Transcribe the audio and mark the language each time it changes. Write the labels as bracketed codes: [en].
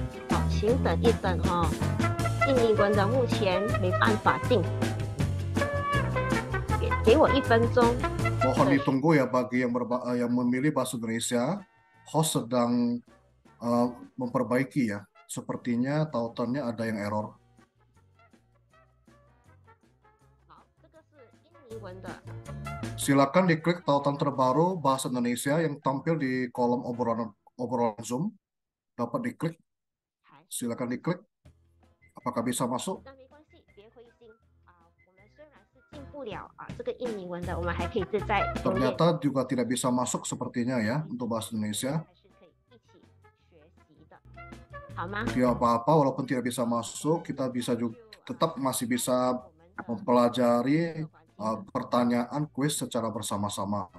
[zh] 好，请等一等哈。印尼文的目前没办法进，给我1分钟。 [id] Mohon ditunggu ya bagi yang memilih bahasa Indonesia. Host sedang memperbaiki ya. Sepertinya tautannya ada yang error. [zh] 好，这个是印尼文的。 [id] Silakan diklik tautan terbaru bahasa Indonesia yang tampil di kolom obrolan Zoom. Dapat diklik. Silakan diklik. Apakah bisa masuk? [zh] 那没关系，别灰心我们虽然是进不了这个印尼文的，我们还可以自在。 [id] Ternyata juga tidak bisa masuk sepertinya ya untuk bahasa Indonesia. [zh] 还是可以一起学习的，好吗？ [id] Tidak apa-apa, walaupun tidak bisa masuk, kita bisa juga tetap masih bisa mempelajari pertanyaan kuis secara bersama-sama.